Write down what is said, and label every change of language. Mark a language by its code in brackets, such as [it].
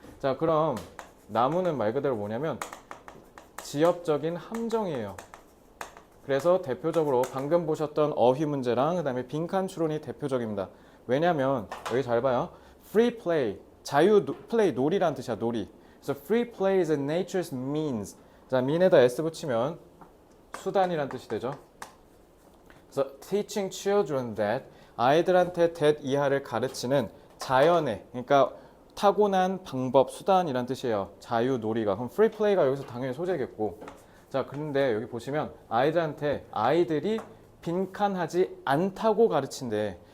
[ko] 자, 그럼 나무는 말 그대로 뭐냐면 지엽적인 함정이에요. 그래서 대표적으로 방금 보셨던 어휘 문제랑 그 다음에 빈칸 추론이 대표적입니다. 왜냐면 여기 잘 봐요. free play, 자유 플레이, 놀이란 뜻이야, 놀이. 그래서 [en] free play is nature's means. [ko] 자, mean에다 s 붙이면 수단이란 뜻이 되죠. 그래서 [en] teaching children that, [ko] 아이들한테 that 이하를 가르치는 자연의, 그러니까 타고난 방법, 수단이란 뜻이에요. 자유 놀이가. 그럼 free play가 여기서 당연히 소재겠고. 자, 그런데 여기 보시면 아이들한테 아이들이 빈칸하지 않다고 가르친대.